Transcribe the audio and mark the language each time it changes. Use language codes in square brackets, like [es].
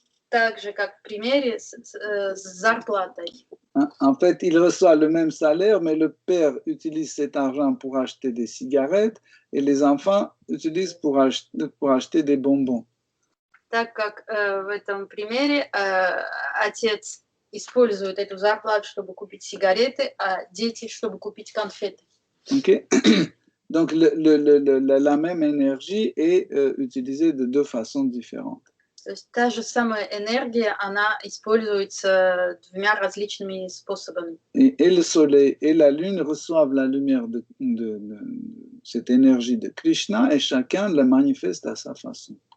[ru] Так же, как в примере с зарплатой. [fr] En fait, il reçoit le même salaire, mais le père utilise cet argent pour acheter des cigarettes et les enfants utilisent pour acheter des bonbons. [ru] Так как в этом примере отец использует эту зарплату, чтобы купить сигареты, а дети, чтобы купить конфеты. [fr] Ok. Donc, la même énergie est utilisée de deux façons différentes. [ru] То есть та же самая энергия, она используется двумя различными способами. [fr] Et le soleil et la lune reçoivent la lumière de cette énergie de Krishna et chacun la manifeste à sa façon.